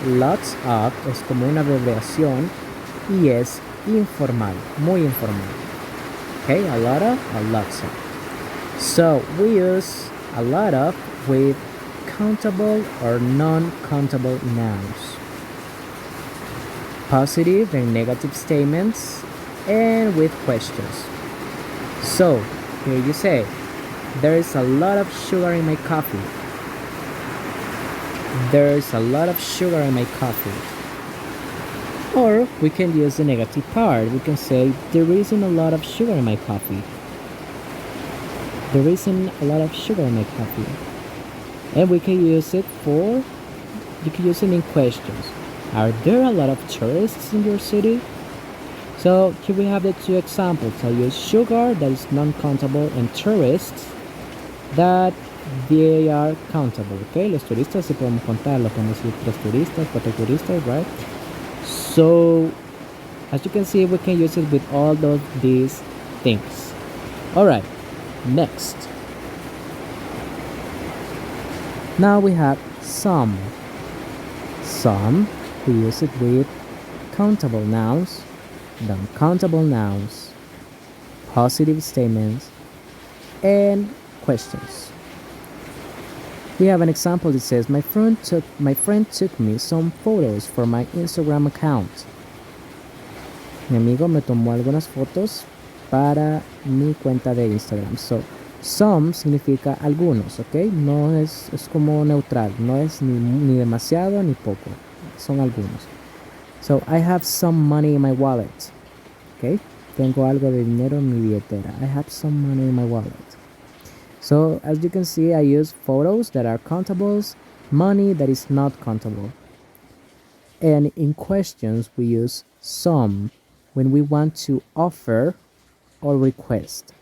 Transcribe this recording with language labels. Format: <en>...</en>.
<es>Lots of es como una abreviación y es informal, muy informal.</es> <en>Okay, a lot of, a lots of. So we use a lot of with countable or non-countable nouns, positive and negative statements, and with questions. So here you say, there is a lot of sugar in my coffee. There's a lot of sugar in my coffee. Or we can use the negative part. We can say, there isn't a lot of sugar in my coffee. There isn't a lot of sugar in my coffee. And we can use it for, you can use it in questions. Are there a lot of tourists in your city? So here we have the two examples. I use sugar, that is non-countable, and tourists, that they are countable.</en> <es>Okay, los turistas sí podemos contar, lo podemos decir 3 turistas, 4 turistas, right?</es> <en>So as you can see, we can use it with all of these things. All right, next. Now we have some. Some, we use it with countable nouns, non-countable nouns, positive statements, and questions. We have an example that says, my friend took me some photos for my Instagram account.</en> <es>Mi amigo me tomó algunas fotos para mi cuenta de Instagram. So, some significa algunos, ¿ok? No es como neutral, no es ni demasiado ni poco, son algunos.</es> <en>So, I have some money in my wallet, ¿ok?</en> <es>Tengo algo de dinero en mi billetera.</es> <en>I have some money in my wallet. So, as you can see, I use photos that are countables, money that is not countable. And in questions, we use some when we want to offer or request.</en>